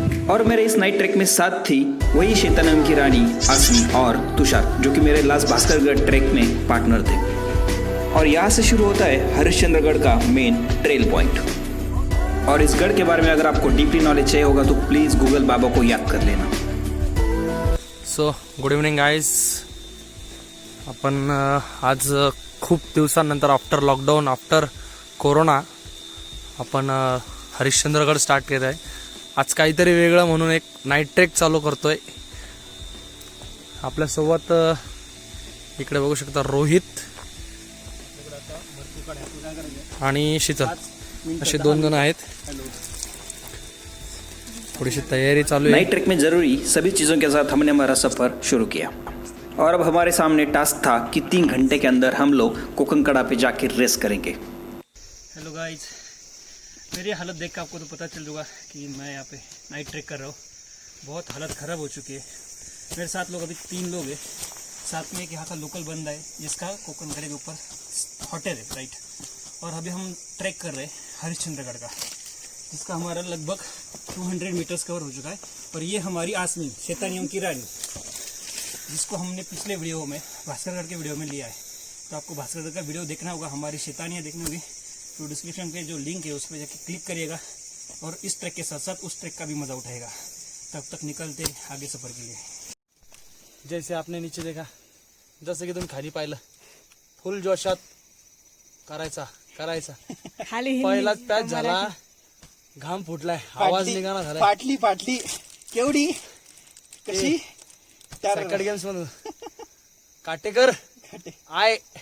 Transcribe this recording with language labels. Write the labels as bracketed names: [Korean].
[Hindi] और मेरे इस नाइट ट्रैक में साथ थी वही श्वेता नाम की रानी, आसमी और तुषार, जो कि मेरे लास्ट भास्करगढ़ ट्रैक में पार्टनर थे। और यहाँ से शुरू होता है हरिश्चंद्रगढ़ का मेन ट्रेल पॉइंट। और इस गढ़ के बारे में अगर आपको डीपली नॉलेज चाहिए होगा तो प्लीज गूगल बाबा को याद कर लेना। [Marathi] सो गुड इव्हनिंग गाईज, आपण आज खूप दिवसानंतर आफ्टर लॉकडाऊन, आफ्टर कोरोना आपण हरिश्चंद्रगड स्टार्ट केलं आहे। आज काहीतरी वेगळं म्हणून एक नाईट ट्रेक चालू करतोय। आपल्यासोबत इकडे बघू शकता रोहित आणि शीतल, असे दोन जण आहेत। [Hindi] थोड़ी सी तैयारी चालू है। नाइट ट्रैक में जरूरी सभी चीज़ों के साथ हमने हमारा सफ़र शुरू किया, और अब हमारे सामने टास्क था कि 3 घंटे के अंदर हम लोग कोकनकड़ा पे जाके रेस करेंगे। हेलो गाइस, मेरी हालत देख कर आपको तो पता चल जाएगा कि मैं यहाँ पे नाइट ट्रैक कर रहा हूँ। बहुत हालत ख़राब हो चुकी है। मेरे साथ लोग अभी 3 लोग हैं। साथ में एक यहाँ का लोकल बंदा है जिसका कोकनकड़े के ऊपर होटल है, राइट। और अभी हम ट्रैक कर रहे हैं हरिश्चंद्रगढ़ का, जिसका हमारा लगभग 200 मीटर्स कवर हो चुका है। और ये हमारी आसमी, शैतानियों की रानी, जिसको हमने पिछले वीडियो में भास्करगढ़ के वीडियो में लिया है। तो आपको भास्करगढ़ का वीडियो देखना होगा, हमारी शैतानियाँ देखनी होगी, तो डिस्क्रिप्शन पे जो लिंक है उस पर जाके क्लिक करिएगा, और इस ट्रैक के साथ साथ उस ट्रैक का भी मजा उठाएगा। तब तक निकलते आगे सफ़र के लिए। जैसे आपने नीचे देखा, [Marathi] जसं की तुम्ही खाली पाहिलं, फुल जोशात करायचा पहिलाच पॅच झाला, घाम फुटलाय, आवाज निघाना झाला, फाटली केवढी कशी सेकंड गेम्स मधून काटेकर आय